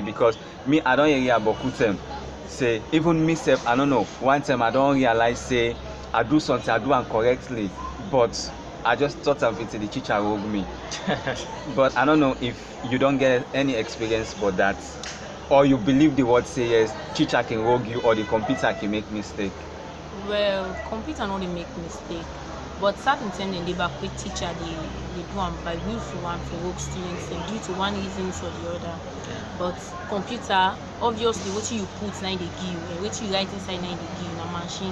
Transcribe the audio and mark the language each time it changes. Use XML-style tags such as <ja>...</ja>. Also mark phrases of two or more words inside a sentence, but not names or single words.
<pcm>Because me I don't hear about them say even myself I don't know one time I don't realize say I do something I do incorrectly, but I just thought of it the teacher rogue me. But I don't know if you don't get any experience about that, or you believe the word say yes teacher can rogue you or the computer can make mistake. Well, computer no dey make mistake, but certain time dem dey back with teacher dey do am by willful one for work students dem due to one reason or the other. But computer, obviously wetin you put na im dey give you, and wetin you write inside na im dey give you na machine.</pcm>